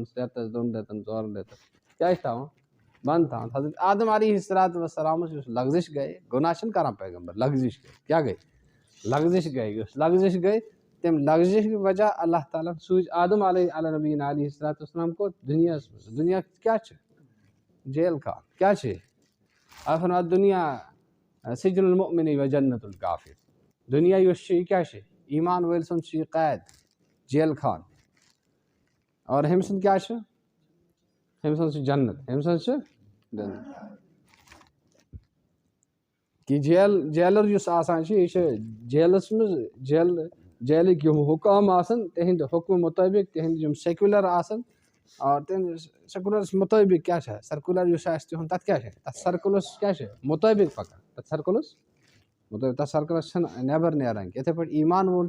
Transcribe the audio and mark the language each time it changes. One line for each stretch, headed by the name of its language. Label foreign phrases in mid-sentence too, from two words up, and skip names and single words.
Kashmiri: رٮ۪تَس 2 رٮ۪تَن 4 رٮ۪تَن کیٛازِ چھِ تھاوان بنٛد تھاوان حضرت آدم
Arabic: علیہ الصلاۃ والسلامَس
Kashmiri: یُس لغزش گٔے گۄناہ چھِنہٕ کَران پیغمبر لغزش گٔے کیٛاہ گٔے لغزش گٔے یُس لغزش گٔے تَمہِ لغزشٕکۍ وجہ اللہ تعالیٰ ہَن سوٗزۍ آدم علیہ نبیٖن
Arabic: علیہ الصلاۃ والسلام
Kashmiri: کوٚت دُنیاہَس منٛز دُنیا کیٛاہ چھِ جیل خان کیٛاہ چھِ اَتھ دُنیا
Arabic: سجن المؤمن و جنت الکافر
Kashmiri: دُنیا یُس چھُ یہِ کیٛاہ چھِ ایٖمان وٲلۍ سُنٛد چھُ یہِ قید جیل خان اور ہُمہِ سُنٛد کیٛاہ چھُ ہُمہِ سُنٛد چھُ جنت ہُمہِ سُنٛد چھُ جنت کہِ جیلر یُس آسان چھُ یہِ چھُ جیلس منٛز جیلٕکۍ یِم حُکام آسان تِہنٛدِ حُکمہٕ مُطٲبِق تِہنٛدۍ یِم سیکیوٗلر آسان اور تِہنٛدِ سیکوٗلرس مُطٲبِق کیٛاہ چھِ سرکوٗلر یُس آسہِ تِہُنٛد تَتھ کیٛاہ چھِ تَتھ سرکوٗلس کیٛاہ چھِ مُطٲبِق پَکان تَتھ سرکوٗلس مطلب تَتھ سرکوٗلس چھِنہٕ نٮ۪بر نیران کینٛہہ یِتھٕے پٲٹھۍ ایٖمان وول